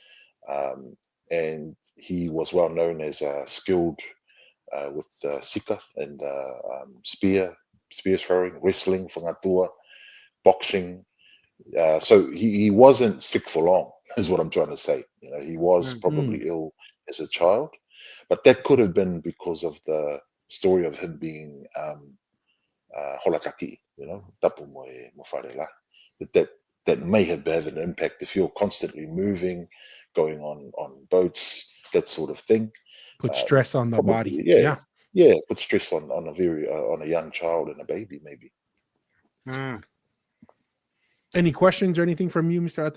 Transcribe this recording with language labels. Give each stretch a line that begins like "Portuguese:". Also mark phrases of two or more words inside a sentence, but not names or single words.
English: And he was well known as skilled with sika and spear throwing, wrestling, whangatua, boxing. So he wasn't sick for long, is what I'm trying to say. He was probably ill as a child, but that could have been because of the story of him being
Tongan: holataki, tapu mo e mo wharela.
English: That that may have an impact if you're constantly moving, going on boats, that sort of thing. Put stress on the body. Probably, Yeah. put stress on on a young child and a baby, maybe. Any questions or anything from you, Mr.